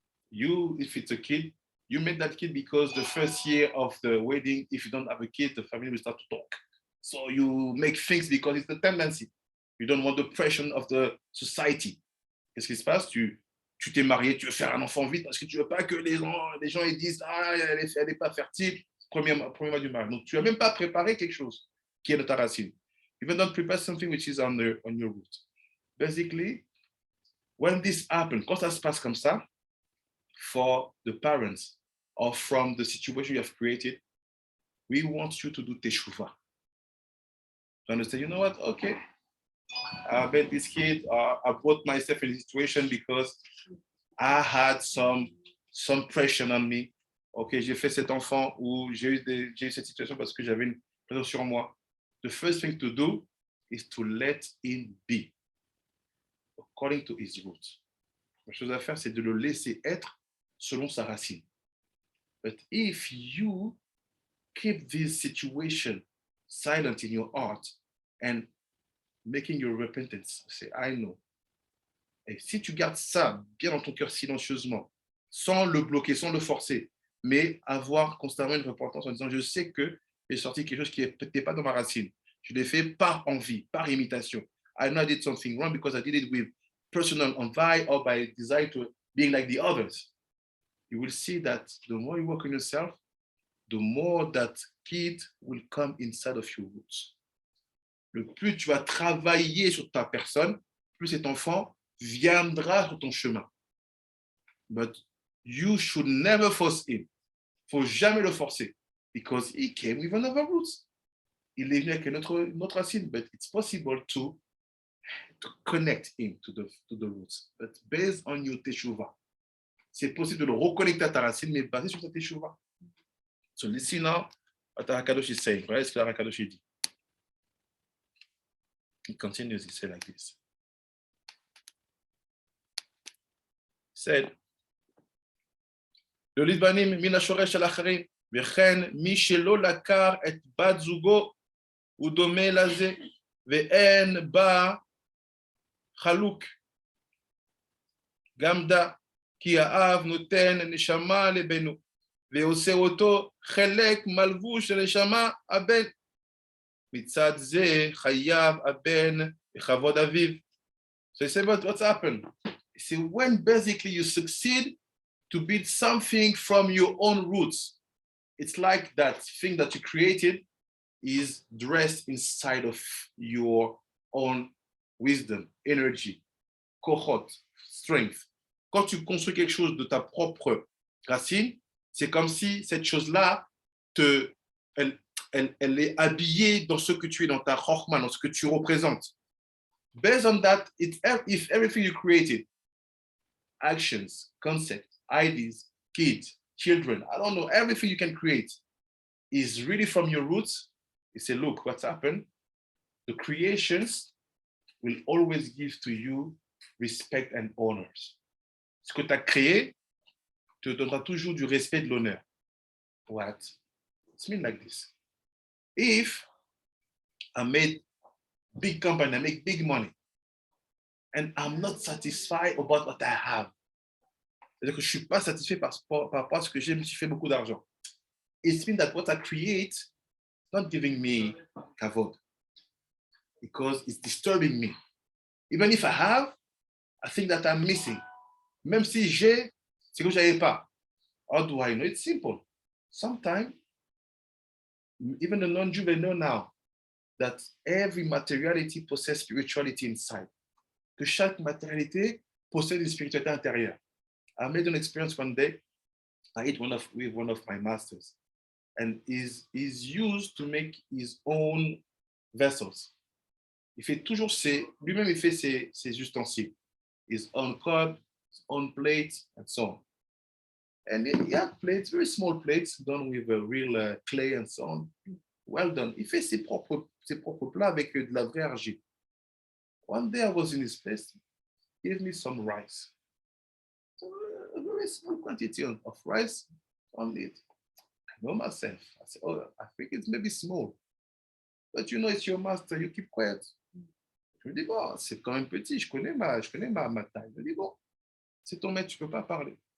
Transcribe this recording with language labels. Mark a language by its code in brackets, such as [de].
[en] You, if it's a kid, you make that kid because the first year of the wedding, if you don't have a kid, the family will start to talk. So you make things because it's the tendency. You don't want the pressure of the society. [fr] Qu'est-ce qui se passe? Tu t'es marié, tu veux faire un enfant vite parce que tu veux pas que les gens ils disent ah, elle est pas fertile, premier mois du mariage. Donc tu n'as même pas préparé quelque chose qui est de ta racine. [en] You don't prepare something which is on your root. Basically, when this happens, [fr] quand ça se passe comme ça, [en] for the parents or from the situation you have created, we want you to do teshuvah. To understand, you know what? Okay, I bet this kid, I put myself in a situation because I had some pressure on me. [fr] Ok, j'ai fait cet enfant ou j'ai eu cette situation parce que j'avais une pression sur moi. [en] The first thing to do is to let him be according to his roots. [fr] La chose à faire, c'est de le laisser être selon sa racine. [en] But if you keep this situation silent in your heart and making your repentance, say, I know. [fr] Et si tu gardes ça bien dans ton cœur silencieusement, sans le bloquer, sans le forcer, mais avoir constamment une repentance en disant, je sais que j'ai sorti quelque chose qui n'était pas dans ma racine. Je l'ai fait par envie, par imitation. [en] I know I did something wrong because I did it with personal envy or by desire to being like the others. You will see that the more you work on yourself, the more that kid will come inside of your roots. [fr] Le plus tu vas travailler sur ta personne, plus cet enfant viendra sur ton chemin. [en] But you should never force him. [fr] Il ne faut jamais le forcer. [en] Because he came with another roots. [fr] Il est venu avec notre racine. [en] But it's possible to connect him to the roots. But based on your teshuvah. [fr] C'est possible de le reconnecter à ta racine, mais basé sur ta teshuvah. [en] So listen now what Hakadosh is saying. Right? [fr] Ce que Hakadosh dit. [en] He continues, he said like this. He said, [he] לא להתבנים מן השורש של האחרים, וכן מי שלא לקר את בת זוגו הוא דומה לזה, ואין בה חלוק. גם דע, כי האב נותן נשמה לבנו, ועושה אותו חלק מלבוש של נשמה הבן. מצד זה חייב הבן בכבוד אביו. [en] So he said, but what's happened? He said, when basically you succeed to build something from your own roots, it's like that thing that you created is dressed inside of your own wisdom, energy, kohot, strength. [fr] Quand tu construis quelque chose de ta propre racine, c'est comme si cette chose-là, elle est habillée dans ce que tu es, dans ta chokhmah, dans ce que tu représentes. [en] Based on that, if everything you created, actions, concepts, ideas, kids, children, I don't know, everything you can create is really from your roots, you say, look, what's happened? The creations will always give to you respect and honors. [fr] Ce que tu as créé te donnera toujours du respect et de l'honneur. [en] What? It's mean like this. If I made big company, I make big money, and I'm not satisfied about what I have. [fr] C'est-à-dire que je ne suis pas satisfait par rapport à ce que j'ai, je me suis fait beaucoup d'argent. [en] It means that what I create is not giving me kavod because it's disturbing me. Even if I have, I think that I'm missing. [fr] Même si j'ai, c'est que je n'avais pas. [en] How do I know? It's simple. Sometimes, even the non-Jew, they know now that every materiality possesses spirituality inside. [fr] Que chaque matérialité possède une spiritualité intérieure. [en] I made an experience one day. I ate with one of my masters, and he's used to make his own vessels. [fr] Il fait toujours lui-même il fait ses ustensiles, [en] his own cup, his own plate, and so on. And he had plates, very small plates, done with a real clay and so on. Well done. [fr] Il fait ses propres plats avec de la vraie argile. [en] One day I was in his place, he gave me some rice. A very small quantity of rice on it. I know myself. I said, oh, I think it's maybe small. But you know, it's your master, you keep quiet. [fr] Je me dis, bon, c'est quand même petit, je connais ma taille. Je me dis, bon, c'est ton maître, tu ne peux pas parler.